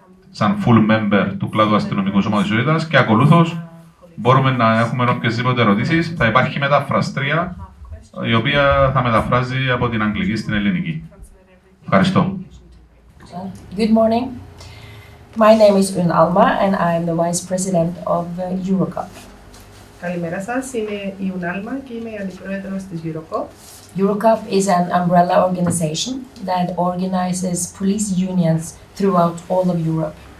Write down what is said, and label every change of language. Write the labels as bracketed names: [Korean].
[Greek] σαν [English] full member [Greek] του κλάδου αστυνομικού σώματος Ισοτήτας και ακολούθως μπορούμε να έχουμε οποιασδήποτε ερωτήσεις. Θα υπάρχει μεταφραστρία η οποία θα μεταφράζει από την αγγλική στην ελληνική. Ευχαριστώ. [English] Good morning. My name is Un Alma and I am the Vice President of Eurocop. [Greek] Καλημέρα σας, είμαι η Un Alma και είμαι η αντιπρόεδρος της Eurocop. [English] Eurocop is an umbrella organization that organizes police unions throughout all of Europe.